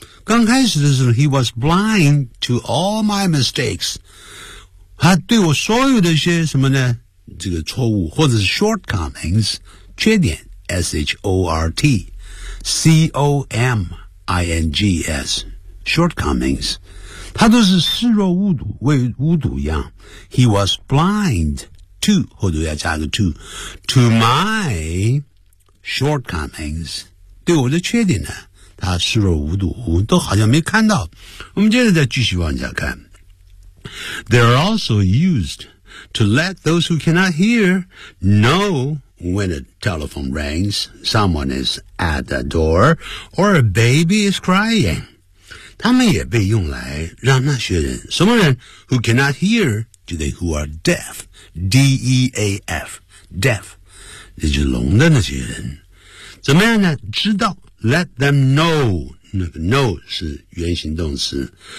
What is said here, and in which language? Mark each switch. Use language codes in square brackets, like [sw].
[zh] 刚开始的时候 [en] ,he was blind to all my mistakes. [zh] 他对我所有的一些什么呢这个错误或者是 shortcomings, 缺点 ,short,comings,shortcomings, 他都是视若无睹，为无睹一样。 [en] He was blind to, [zh] 后头要加个 [en] to my shortcomings, [zh] 对我的缺点呢，他视若无睹，都好像没看到。我们接着再继续往下看。 [en] They are also used to let those who cannot hear know when a telephone rings, someone is at the door, or a baby is crying. [zh] 他们也被用来让那些人什么人 [en] who cannot hear, [zh] 就得 [en] who are deaf, D-E-A-F, deaf, [zh] 这就是聋的那些人。怎么样呢知道 [en] let them know, [zh] 那个 know 是原形动词。